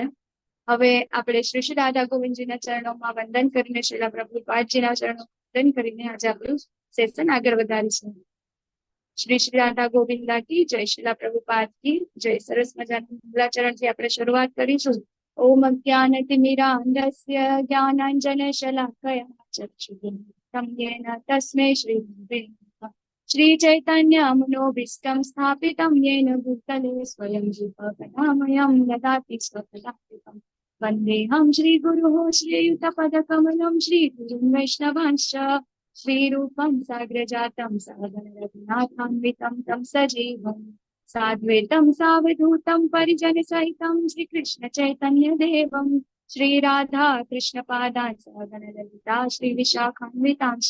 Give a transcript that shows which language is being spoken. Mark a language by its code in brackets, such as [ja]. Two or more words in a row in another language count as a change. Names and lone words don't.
[gu] હવે આપણે શ્રી શ્રી રાધા ગોવિંદજીના ચરણોમાં વંદન કરીને, શ્રીલા પ્રભુપાદજીના ચરણોમાં વંદન કરીને આજે આપણું સેશન આગળ વધારીશું. શ્રી શ્રી રાધા ગોવિંદા કી જય, શ્રીલા પ્રભુપાદ કી જય. સરસ મજાના મંગલાચરણથી આપણે શરૂઆત કરીશું. [sa] ઓમ જ્ઞાનતિમિરાન્ધસ્ય જ્ઞાનાંજન શલાકયા ચક્ષુરુન્મિલિतं येन तस्मै श्री गुरवे नमः। श्री चैतन्य मनोभीष्टं स्थापितं येन भूतले स्वयं जीवकथामयं ददाति स्वपदान्तिकं। वन्देऽहं श्रीगुरुः श्रीयुतपदकमलं श्रीगुरुं वैष्णवांश्च श्रीरूपं साग्रजातं सहगण रघुनाथान्वितं तं सजीवं साद्वैतं सावधूतं परिजनसहितं श्रीकृष्ण चैतन्य देवं श्री राधा कृष्ण पादान् सहगण ललिता श्री विशाखान्वितांश्च।